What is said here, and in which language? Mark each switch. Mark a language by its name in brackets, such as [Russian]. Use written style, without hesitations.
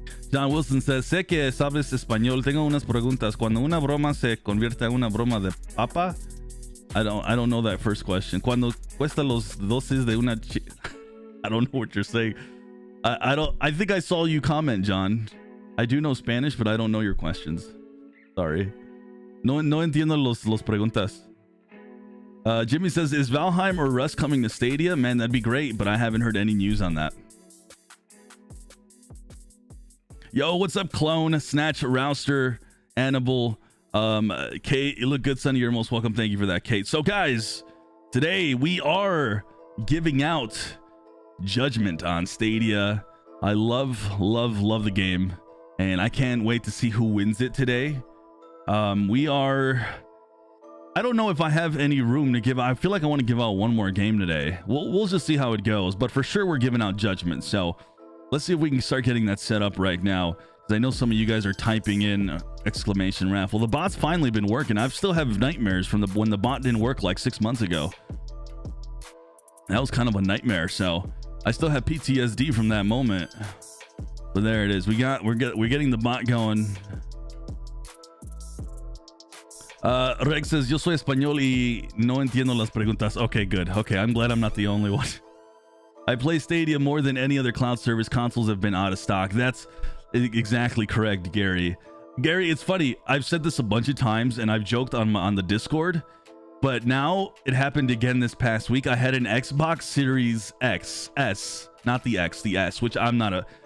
[English] John Wilson says, [Spanish] sé que sabes español. Tengo unas preguntas. Cuando una broma se convierte en una broma de papa. [English] I don't know that first question. [Spanish] Cuando cuesta los dosis de una [English] I don't know what you're saying. I think I saw you comment, John. I do know Spanish, but I don't know your questions. Sorry. [Spanish] No entiendo los preguntas. [English] Jimmy says, is Valheim or Rust coming to Stadia? Man, that'd be great, but I haven't heard any news on that. Yo, what's up, Clone, Snatch, Rouster, Annibal, Kate? You look good, Sonny. You're most welcome. Thank you for that, Kate. So, guys, today we are giving out judgment on Stadia. I love the game, and I can't wait to see who wins it today. I don't know if I have any room to give. I feel like I want to give out one more game today. We'll just see how it goes, but for sure we're giving out judgment. So let's see if we can start getting that set up right now, because I know some of you guys are typing in exclamation raffle. The bot's finally been working. I still have nightmares from when the bot didn't work like 6 months ago. That was kind of a nightmare. So I still have PTSD from that moment. But there it is. We're getting the bot going. Rex says, [Spanish] yo soy español y no entiendo las preguntas. [English] Okay, good. Okay, I'm glad I'm not the only one. I play Stadia more than any other cloud service. Consoles have been out of stock. That's exactly correct, Gary. Gary, it's funny. I've said this a bunch of times and I've joked on the Discord, but now it happened again this past week. I had an Xbox Series S, not the X, the S, which I'm not a...